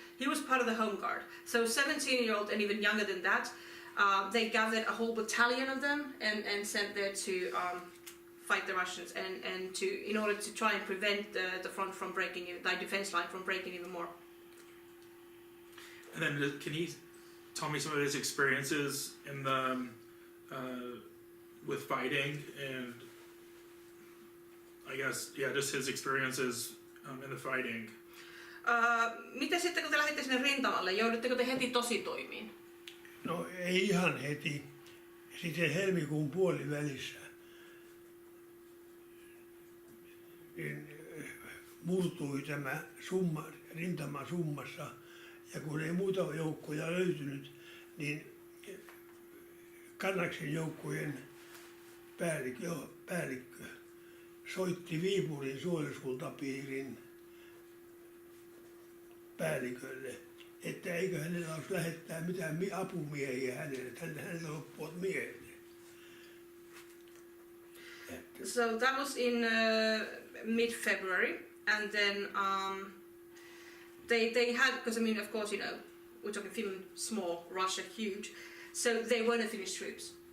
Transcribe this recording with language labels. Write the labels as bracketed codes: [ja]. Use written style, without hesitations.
[en] He was part of the Home Guard. So 17-year-old and even younger than that, they gathered a whole battalion of them and sent there to fight the Russians and in order to try and prevent the front from breaking, the defense line from breaking even more. And then can you tell me some of his experiences in the with fighting and I guess just his experiences in the fighting. [fi] Miten sitten kun te lähditte sinne rintamalle, joudutteko te heti tositoimiin? No ei ihan heti. Sitten helmikuun puolivälissä niin murtui tämä rintama Summassa ja kun ei muita joukkoja löytynyt, niin Kannaksen joukkojen päällikkö soitti Viipurin suojeluskuntapiirin päällikölle, että eikö hänellä olisi lähettää mitään apumiehiä hänelle, että hänellä loppuvat miehet. [en] So that was in mid-February, and then they had, because I mean, of course, you know, we're talking Finland, small, Russia, huge, so they weren't the Finnish troops.